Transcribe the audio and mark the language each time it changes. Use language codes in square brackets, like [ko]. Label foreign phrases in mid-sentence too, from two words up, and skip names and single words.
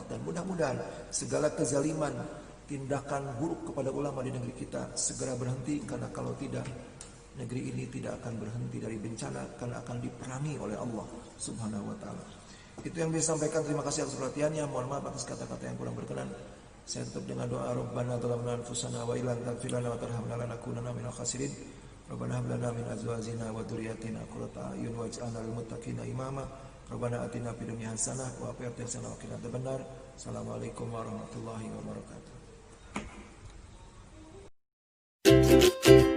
[id] Dan mudah-mudahan segala kezaliman, tindakan buruk kepada ulama di negeri kita segera berhenti, karena kalau tidak, negeri ini tidak akan berhenti dari bencana, karena akan diperangi oleh Allah [ar] سبحانه وتعالى. [id] Itu yang bisa sampaikan. Terima kasih atas perhatiannya. Mohon maaf atas kata-kata yang kurang berkenan. Saya tutup dengan doa, [ar] ربنا ظلمنا أنفسنا وإن لم تغفر لنا وترحمنا لنكونن من الخاسرين. ربنا هب لنا من أزواجنا وذرياتنا قرة أعين واجعلنا للمتقين إماما. ربنا آتنا في الدنيا حسنة وفي الآخرة حسنة وقنا عذاب النار. السلام عليكم ورحمة الله وبركاته.